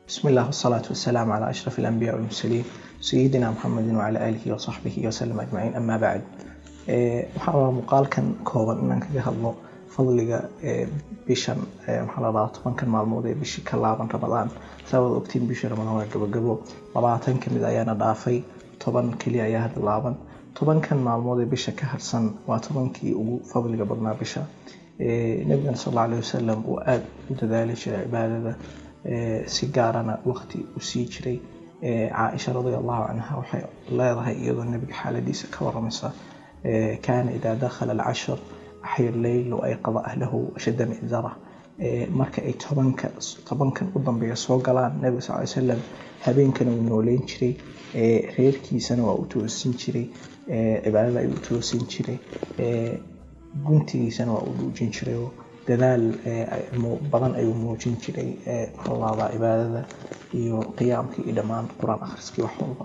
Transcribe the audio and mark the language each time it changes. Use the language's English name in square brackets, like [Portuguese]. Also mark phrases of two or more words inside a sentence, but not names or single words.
[Arabic] الله والصلاة والسلام على أشرف الأنبياء والمرسلين سيدنا محمد وعلى آله وصحبه وسلم أجمعين. أما بعد [Somali] waxaan rabaa muuqaalkan kooban inaan kaga hadlo fadliga bishan maxaa la dhahaa 10 maalmood ee bishii ka laaban Ramadaan. sabab ogtiin bishii Ramadaan waa gabagabo 20 kamid ayaana dhaafay 10 kaliya ayaa hadda laaban 10 kan maalmood ee bisha ka harsan waa 10kii ugu fadliga badnaa bisha. nabiga [Arabic] صلى الله عليه وسلم [Somali] oo aad u dadaalay cibaadada si gaarana waqti u sii jiray. Aisha [Arabic] رضي الله عنها [Somali] waxay leedahay iyadoo nabiga xaaladiisa ka waramaysa [Arabic] كان إذا دخل العشر أحيا الليل وأيقظ أهله وشد مئزره. [Somali] marka ay tobankan u dambeeya soo galaan nabiga [Arabic] صلى الله عليه وسلم [Somali] habeenkan uu nooleyn jiray reerkiisana waa u toosin jiray cibaadada ay u toosin jiray guntigiisana waa u dhuujin jiray dadaal badan ayuu muujin jiray qolada cibaadada iyo qiyaamkii iyo dhammaan quraan akhriskii wax walba.